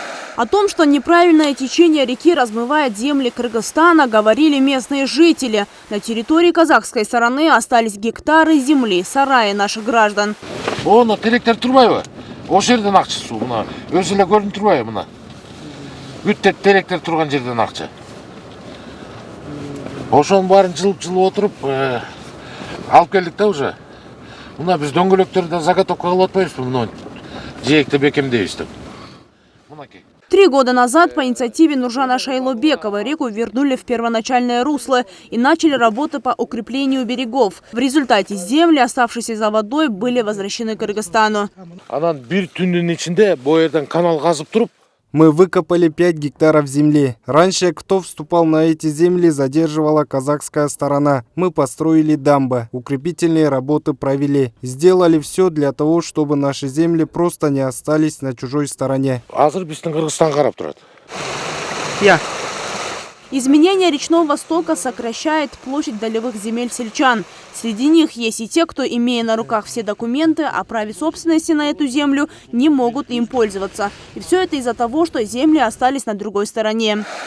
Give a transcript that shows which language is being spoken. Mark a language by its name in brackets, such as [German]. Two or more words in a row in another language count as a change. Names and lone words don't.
[Russian] О том, что неправильное течение реки размывает земли Кыргызстана, говорили местные жители. На территории казахской стороны остались гектары земли, сараи наших граждан. [Kyrgyz] Оны теректер турбайбы? Ошол жерден акча суу мына. Өзү эле көрүнүп турбайбы мына? Бүт теректер турган жерден акча. Ошонун баарын жылып отуруп алып келдик да уже. Мына биз дөңгөлөктөрдү заготовка кылып атпайбызбы мына жээкти бекемдейбиз деп. [Russian] 3 года назад по инициативе Нуржана Шайлобекова реку вернули в первоначальное русло и начали работы по укреплению берегов. В результате земли, оставшиеся за водой, были возвращены Кыргызстану. [Kyrgyz] Анан бир түндүн ичинде бу жерден канал казып туруп, [Russian] мы выкопали 5 гектаров земли. Раньше, кто вступал на эти земли, задерживала казахская сторона. Мы построили дамбы, укрепительные работы провели. Сделали все для того, чтобы наши земли просто не остались на чужой стороне. [Kyrgyz] Азыр биздин Кыргызстан карап турат. [Russian] Изменение речного стока сокращает площадь долевых земель сельчан. Среди них есть и те, кто, имея на руках все документы о праве собственности на эту землю, не могут им пользоваться. И все это из-за того, что земли остались на другой стороне.